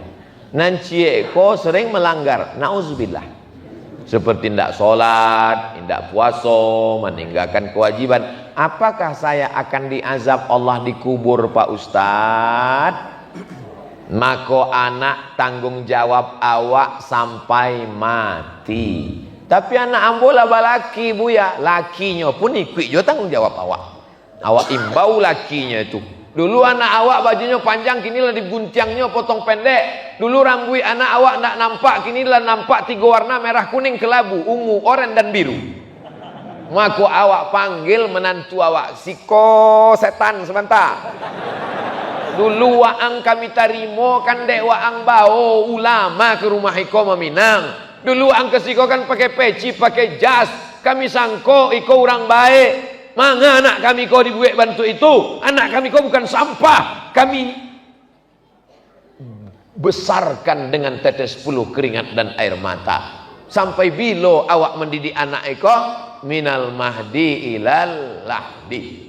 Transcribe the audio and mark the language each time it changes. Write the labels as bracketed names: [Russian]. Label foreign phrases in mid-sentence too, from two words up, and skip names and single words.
[Minangkabau] Nanti eko sering melanggar. Nauzubillah. [Indonesian] Seperti tidak sholat, tidak puasa, meninggalkan kewajiban. Apakah saya akan diazab Allah di kubur, Pak Ustadz? [Minangkabau] Maka anak tanggung jawab awak sampai mati. Tapi anak ambola balaki bu ya, lakinya pun ikut jo tanggung jawab awak. Awak imbau lakinya itu. Dulu anak awak bajunya panjang, kini lah diguntiangnya potong pendek. Dulu rambut anak awak tidak nampak, kini lah nampak 3 warna, merah, kuning, kelabu, ungu, oranye dan biru. Maka awak panggil menantu awak, siko setan sebentar. Dulu waang kami tarimo kan dek waang bau ulama ke rumah iko meminang. Dulu waang kesiko kan pakai peci, pakai jas, kami sangko iko orang baik. Manga anak kami kau dibuat bantu itu. Anak kami kau bukan sampah. [Indonesian] Kami besarkan dengan tetes puluh keringat dan air mata. [Minangkabau] Sampai bila awak mendidik anak eko, [Arabic] من المهد إلى اللحد.